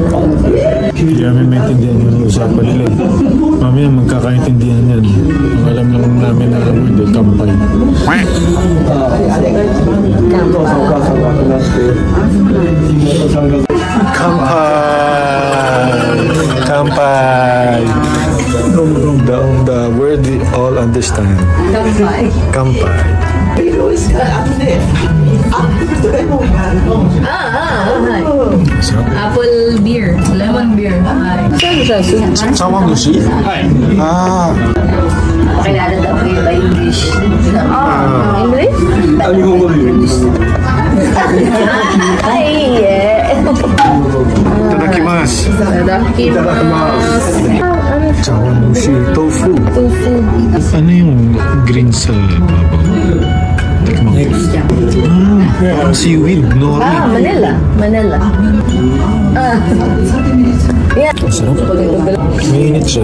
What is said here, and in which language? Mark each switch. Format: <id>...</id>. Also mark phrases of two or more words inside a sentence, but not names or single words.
<tl>Hindi namin maintindihan yung usapan nila. Mamaya magkakaintindihan yan. Ang alam lang namin na word ay kampay. Kampay!</tl> <en>The word we all understand.</en> <tl>Kampay.</tl> <en>Apple beer. Lemon beer.</en> <ja>Sawang gushi? Ah.</ja> <tl>Kailangan daw kayo ba English? English? Ay, yeah. Itadakimasu.</tl> <ja>Sawang gushi. Tofu.</ja> <tl>Ano yung green sa babaw? Parang seaweed, nori. Manila. Sarap. Mainit siya.</tl>